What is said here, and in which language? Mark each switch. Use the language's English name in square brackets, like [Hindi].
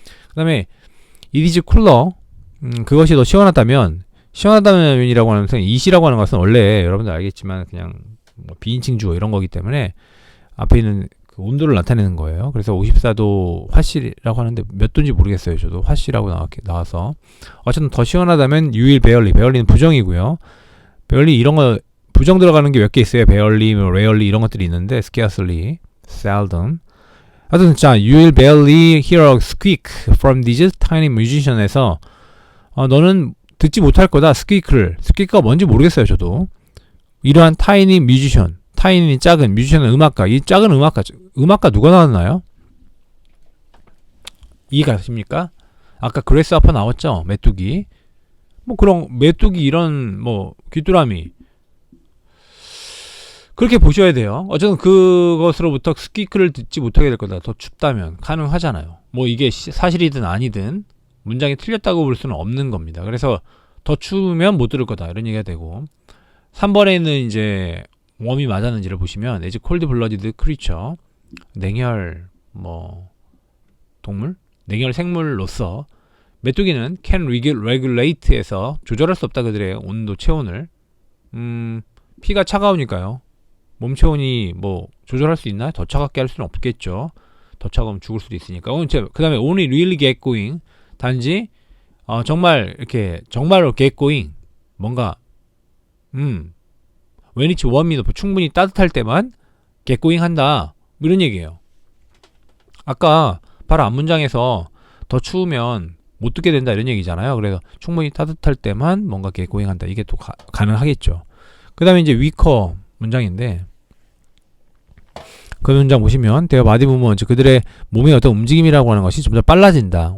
[Korean] 그 다음에 [English] it is cooler, [Korean] 그것이 더 시원하다면이라고 하는 것은, it이라고 하는 것은 원래 여러분들 알겠지만 그냥 뭐 비인칭 주어 이런 거기 때문에 앞에 있는 그 온도를 나타내는 거예요. 그래서 54도 화씨라고 하는데 몇 도인지 모르겠어요. 저도 화씨라고 나와서 어쨌든 더 시원하다면 [English] you will barely [Korean] 는 부정이고요. barely 이런 거 부정 들어가는 게 몇 개 있어요. [English] barely, rarely 이런 것들이 있는데 scarcely, seldom. 하여튼 자, you will barely hear a squeak from these tiny musician에서 [Korean] 너는 듣지 못할 거다. squeak가 뭔지 모르겠어요. 저도. 이러한 tiny musician, tiny는 작은, musician은 음악가. 이 작은 음악가 누가 나왔나요? 이해가 가십니까? 아까 그레스하퍼 나왔죠? 메뚜기. 뭐 그런 메뚜기 이런 뭐 귀뚜라미. 그렇게 보셔야 돼요. 어쨌든 그것으로부터 스퀴크를 듣지 못하게 될 거다. 더 춥다면 가능하잖아요. 뭐 이게 사실이든 아니든 문장이 틀렸다고 볼 수는 없는 겁니다. 그래서 더 추우면 못 들을 거다 이런 얘기가 되고, 3번에는 이제 웜이 맞았는지를 보시면 [English] as cold blooded creature, [Korean] 냉혈 뭐 동물? 냉혈 생물로서 메뚜기는 [English] can regulate [Korean] 에서 조절할 수 없다. 그들의 온도 체온을. 피가 차가우니까요. 몸 체온이 뭐 조절할 수 있나요? 더 차갑게 할 수는 없겠죠. 더 차가우면 죽을 수도 있으니까. [English] 그 다음에 only really get going. [Korean] 단지 정말 이렇게 정말로 [English] get going. 뭔가 when it's warm enough. [Korean] 충분히 따뜻할 때만 [English] get going [Korean] 한다. 뭐 이런 얘기예요. 아까 바로 앞문장에서 더 추우면 못 듣게 된다 이런 얘기잖아요. 그래서 충분히 따뜻할 때만 뭔가 [English] get going [Korean] 한다. 이게 또 가능하겠죠. 그 다음에 이제 weaker 문장인데, 그 문장 보시면 [English] their body movement, [Korean] 그들의 몸의 어떤 움직임이라고 하는 것이 점점 빨라진다.